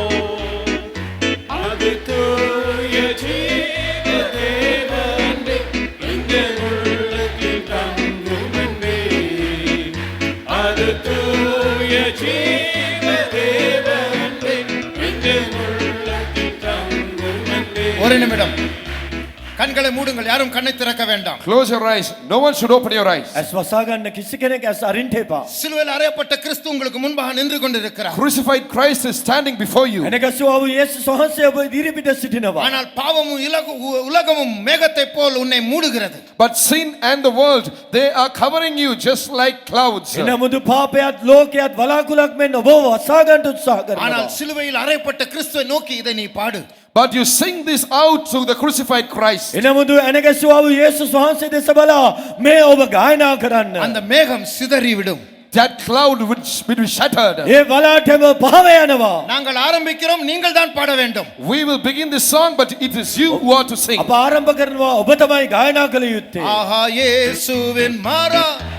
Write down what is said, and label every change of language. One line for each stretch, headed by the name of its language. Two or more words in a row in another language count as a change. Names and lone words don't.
Tamil: அது தூய ஜீவ தேவனே, எங்கள் உள்ளத்தில் தங்கும் அன்பே. அது தூய ஜீவ தேவனே, எங்கள் உள்ளத்தில் தங்கும் அன்பே. ஒரு நிமிடம் கண்களை மூடுங்கள். யாரும் கண்ணை திறக்க வேண்டாம்.
English: Close your eyes. No one should open your eyes.
Sinhala: ඇස් වසා ගන්න කිසි කෙනෙක් ඇස් අරින්න එපා.
Tamil: சிலுவையில் அறையப்பட்ட கிறிஸ்து உங்களுக்கு முன்பாக நின்று கொண்டிருக்கிறார்.
English: Crucified Christ is standing before you.
Sinhala: එනකසුව වූ යේසුස් වහන්සේ ඔබ ඉදිරි පිට සිටිනවා.
Tamil: ஆனால் பாவமும் உலகமும் மேகத்தை போல் உன்னை மூடுகிறது.
English: But sin and the world, they are covering you just like clouds.
Sinhala: එනමුදු පාපයත් ලෝකයත් වලාකුලක් මෙන් ඔබව වසා ගන්නට උත්සාහ
Tamil: ஆனால்
Sinhala: කරනවා.
Tamil: சிலுவையில் அறையப்பட்ட கிறிஸ்துவை நோக்கி இதை நீ பாடு.
English: But you sing this out to the crucified Christ.
Sinhala: එනමුදු එනකසුව වූ යේසුස් වහන්සේ දෙස බලා මේ ඔබ ගායනා කරන්න.
Tamil: அந்த மேகம் சிதறிவிடும்.
English: That cloud will be shattered.
Sinhala: ඒ වලාටම පහව යනවා.
Tamil: நாங்கள் ஆரம்பிக்கிறோம், நீங்கள் தான் பாட வேண்டும்.
English: We will begin this song, but it is you who are to sing.
Sinhala: අප ආරම්භ කරනවා, ඔබ තමයි ගායනා කළ යුත්තේ.
Tamil: ஆஹா, இயேசுவின் மரம்